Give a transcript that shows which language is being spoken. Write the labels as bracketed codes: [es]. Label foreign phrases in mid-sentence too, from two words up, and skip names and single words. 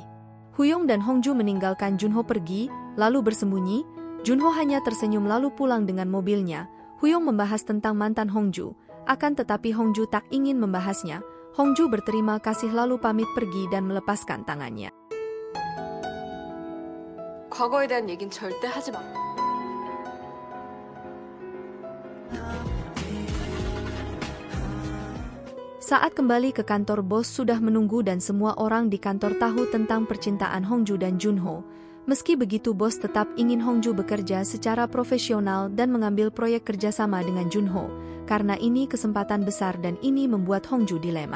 [id] Huyong dan Hongju meninggalkan Junho pergi, lalu bersembunyi. Junho hanya tersenyum lalu pulang dengan mobilnya. Huyong membahas tentang mantan Hongju, akan tetapi Hongju tak ingin membahasnya. Hongju berterima kasih lalu pamit pergi dan melepaskan tangannya. [ko] 과거에 대한 얘긴 절대 하지 마. [id] Saat kembali ke kantor, bos sudah menunggu dan semua orang di kantor tahu tentang percintaan Hongju dan Junho. Meski begitu bos tetap ingin Hongju bekerja secara profesional dan mengambil proyek kerjasama dengan Junho, karena ini kesempatan besar dan ini membuat Hongju dilema.